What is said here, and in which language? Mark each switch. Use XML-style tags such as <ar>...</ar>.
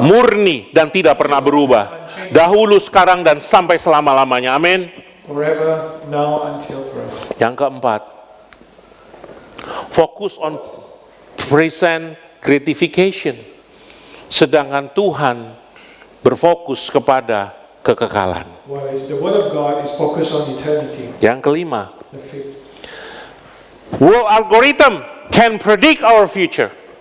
<id>murni dan tidak pernah berubah. Dahulu, sekarang, dan sampai selama-lamanya. Amin.</id> <en>Forever, now, until forever.</en> <id>Yang keempat, fokus</id> <en>on present gratification.</en> <id>Sedangkan Tuhan berfokus kepada kekekalan.</id> <en>Whereas the Word of God is focused on eternity.</en> <id>Yang kelima,</id> <en>The fifth. world algorithm can predict our future.</en>